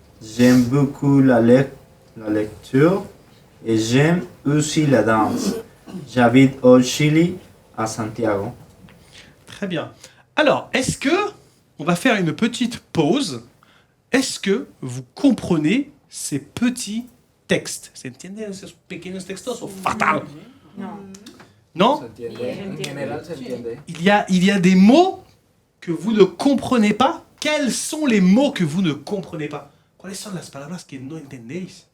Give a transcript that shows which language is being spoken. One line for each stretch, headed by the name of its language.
French: J'aime beaucoup la lecture et j'aime aussi la danse. J'habite au Chili, à Santiago. Très bien. Alors, est-ce que on va faire une petite pause? Est-ce que vous comprenez ces petits textes?
Spanish: ¿Se entienden esos pequeños textos o fatal?
French: Non?
Spanish: En general se entiende.
French: Il y a des mots que vous ne comprenez pas. Quels sont les mots que vous ne comprenez pas?
Spanish: ¿Cuáles son las palabras que no entendéis?